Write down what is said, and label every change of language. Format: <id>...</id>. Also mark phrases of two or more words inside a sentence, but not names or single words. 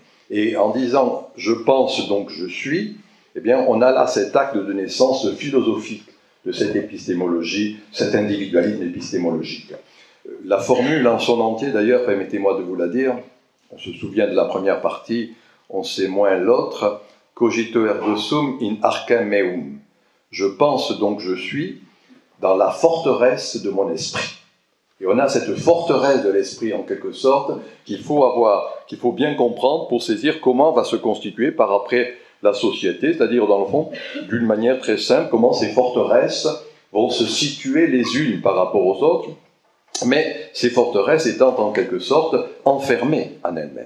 <fr>Et en disant « je pense donc je suis », eh bien on a là cet acte de naissance philosophique de cette épistémologie, cet individualisme épistémologique. La formule en son entier, d'ailleurs, permettez-moi de vous la dire, on se souvient de la première partie, on sait moins l'autre, «</fr> <la>cogito ergo sum in arcem meum ».</la> <fr>Je pense donc je suis dans la forteresse de mon esprit. Et on a cette forteresse de l'esprit, en quelque sorte, qu'il faut bien comprendre pour saisir comment va se constituer par après la société, c'est-à-dire, dans le fond, d'une manière très simple, comment ces forteresses vont se situer les unes par rapport aux autres, mais ces forteresses étant en quelque sorte enfermées en elles-mêmes.</fr>